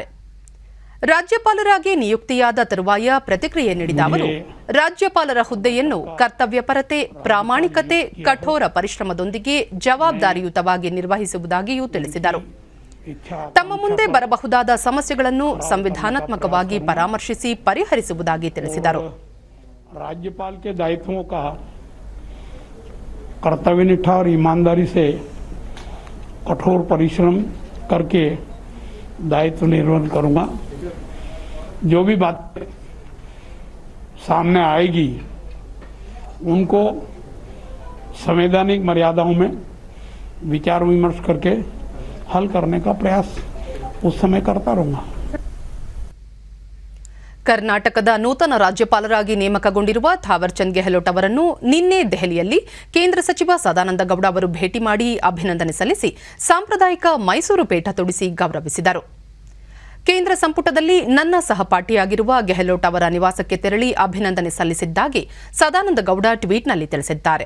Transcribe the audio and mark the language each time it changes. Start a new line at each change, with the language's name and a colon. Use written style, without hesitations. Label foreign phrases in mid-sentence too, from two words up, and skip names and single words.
Kannada: ರಾಜ್ಯಪಾಲರಾಗಿ ನಿಯುಕ್ತಿಯಾದ ತರುವಾಯ ಪ್ರತಿಕ್ರಿಯೆ ನೀಡಿದ ಅವರು, ರಾಜ್ಯಪಾಲರ ಹುದ್ದೆಯನ್ನು ಕರ್ತವ್ಯಪರತೆ, ಪ್ರಾಮಾಣಿಕತೆ, ಕಠೋರ ಪರಿಶ್ರಮದೊಂದಿಗೆ ಜವಾಬ್ದಾರಿಯುತವಾಗಿ ನಿರ್ವಹಿಸುವುದಾಗಿಯೂ ತಿಳಿಸಿದರು. ತಮ್ಮ ಮುಂದೆ ಬರಬಹುದಾದ ಸಮಸ್ಯೆಗಳನ್ನು ಸಂವಿಧಾನಾತ್ಮಕವಾಗಿ ಪರಾಮರ್ಶಿಸಿ ಪರಿಹರಿಸುವುದಾಗಿ ತಿಳಿಸಿದರು.
Hindi: राज्यपाल के दायित्वों का कर्तव्यनिष्ठा और ईमानदारी से कठोर परिश्रम करके दायित्व निर्वहन करूंगा. जो भी बात सामने आएगी उनको संवैधानिक मर्यादाओं में विचार विमर्श करके हल करने का प्रयास उस समय करता रहूंगा.
Kannada: ಕರ್ನಾಟಕದ ನೂತನ ರಾಜ್ಯಪಾಲರಾಗಿ ನೇಮಕಗೊಂಡಿರುವ ಥಾವರ್ ಚಂದ್ ಗೆಹ್ಲೋಟ್ ಅವರನ್ನು ನಿನ್ನೆ ದೆಹಲಿಯಲ್ಲಿ ಕೇಂದ್ರ ಸಚಿವ ಸದಾನಂದ ಗೌಡ ಅವರು ಭೇಟಿ ಮಾಡಿ ಅಭಿನಂದನೆ ಸಲ್ಲಿಸಿ ಸಾಂಪ್ರದಾಯಿಕ ಮೈಸೂರು ಪೇಟ ತೊಡಿಸಿ ಗೌರವಿಸಿದರು. ಕೇಂದ್ರ ಸಂಪುಟದಲ್ಲಿ ನನ್ನ ಸಹಪಾಠಿಯಾಗಿರುವ ಗೆಹ್ಲೋಟ್ ಅವರ ನಿವಾಸಕ್ಕೆ ತೆರಳಿ ಅಭಿನಂದನೆ ಸಲ್ಲಿಸಿದ್ದಾಗಿ ಸದಾನಂದ ಗೌಡ ಟ್ವೀಟ್ನಲ್ಲಿ ತಿಳಿಸಿದ್ದಾರೆ.